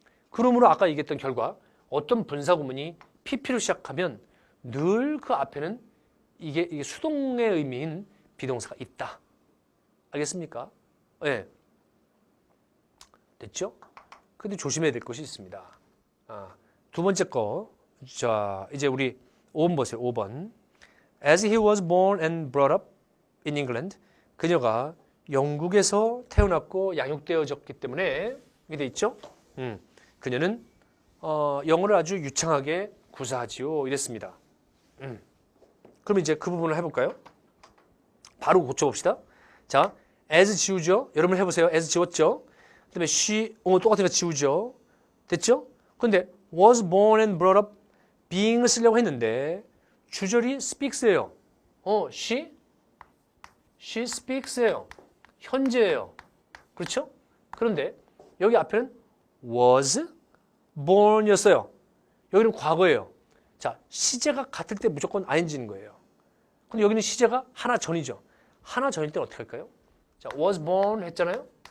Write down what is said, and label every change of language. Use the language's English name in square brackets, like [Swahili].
[Korean] 그러므로 아까 얘기했던 결과 어떤 분사구문이 PP로 시작하면 늘 그 앞에는 이게 수동의 의미인 비동사가 있다. 알겠습니까? 네. 됐죠? 근데 조심해야 될 것이 있습니다. 두 번째 거. 자, 이제 우리 5번 보세요. 5번. [English] As he was born and brought up in England. [Korean] 그녀가 영국에서 태어났고 양육되어졌기 때문에 이게 돼 있죠? 그녀는 영어를 아주 유창하게 구사하지요. 이랬습니다. 그럼 이제 그 부분을 해볼까요? 바로 고쳐봅시다. 자, as 지우죠? 여러분 해보세요. as 지웠죠? 그 다음에 she, 똑같은 거 지우죠? 됐죠? [English] 근데 was born and brought up being을 [Korean] 쓰려고 했는데 주절이 [English] speaks예요. she speaks예요. [Korean] 현재예요. 그렇죠? 그런데 여기 앞에는 was born이었어요. 여기는 과거예요. 자, 시제가 같을 때 무조건 ing인 거예요. 근데 여기는 시제가 하나 전이죠. 하나 전일 때는 어떻게 할까요? 자, was born 했잖아요.